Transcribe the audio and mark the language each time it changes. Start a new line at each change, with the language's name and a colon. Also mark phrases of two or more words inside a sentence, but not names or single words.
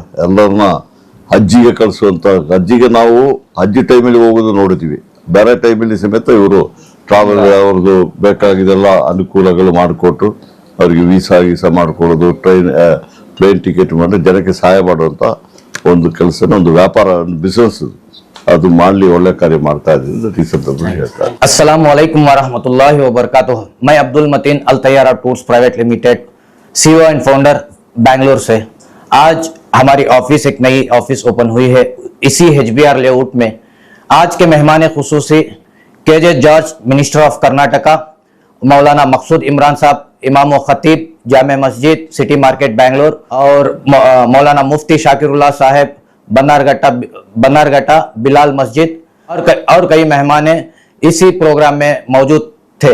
Kannada: ಎಲ್ಲರನ್ನ ಹಜ್ಜಿಗೆ ಕಳಿಸುವಂತ, ಹಜ್ಜಿಗೆ ನಾವು ಹಜ್ಜಿ ಟೈಮಲ್ಲಿ ಹೋಗೋದು ನೋಡಿದ್ವಿ, ಬೇರೆ ಟೈಮಲ್ಲಿ ಸಮೇತ ಇವರು ಟ್ರಾವೆಲ್ ಅವ್ರದ್ದು ಬೇಕಾಗಿದೆಲ್ಲ ಅನುಕೂಲಗಳು ಮಾಡಿಕೊಟ್ಟು ಅವ್ರಿಗೆ ವೀಸಾ ಮಾಡ್ಕೊಳ್ಳೋದು,
English: train ticket
Kannada: ಮಾಡಿ ಜನಕ್ಕೆ ಸಹಾಯ ಮಾಡುವಂತ ಒಂದು ಕೆಲಸನ, ಒಂದು ವ್ಯಾಪಾರ, ಒಂದು ಬಿಸ್ನೆಸ್ ಅದು ಮಾಡಲಿ, ಒಳ್ಳೆ ಕಾರ್ಯ ಮಾಡ್ತಾ ಇದ್ದೀನಿ.
Arabic: السلام عليكم ورحمة الله وبركاته.
Urdu: میں عبدالمتین الطیارہ ٹورز پرائیویٹ لمیٹڈ
English: CEO and founder
Urdu: بنگلورو سے. آج ہماری آفس، ایک نئی آفس اوپن ہوئی ہے اسی HBR لے آؤٹ میں. آج کے مہمان خصوصی کے جے جارج
English: minister of Karnataka,
Urdu: مولانا مقصود عمران صاحب امام و خطیب جامع مسجد سٹی مارکیٹ بنگلورو، اور مولانا مفتی شاکر اللہ صاحب بنرگھٹہ بلال مسجد، اور کئی مہمان اسی پروگرام میں موجود تھے.